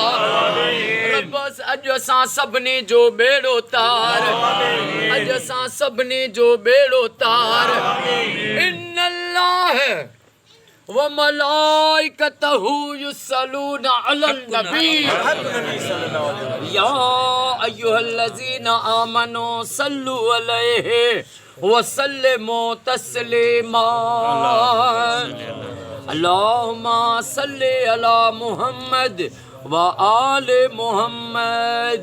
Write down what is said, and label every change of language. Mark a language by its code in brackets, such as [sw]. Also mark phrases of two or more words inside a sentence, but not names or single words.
[sd] रब्बस अॼु असां सभिनी जो बेड़ो तार। अॼु असां सभिनी जो बेड़ो तार। [ar] إن الله وملائكته يصلون على النبي يا أيها الذين آمنوا صلوا عليه وسلموا تسليما. اللهم صل على محمد وآل محمد.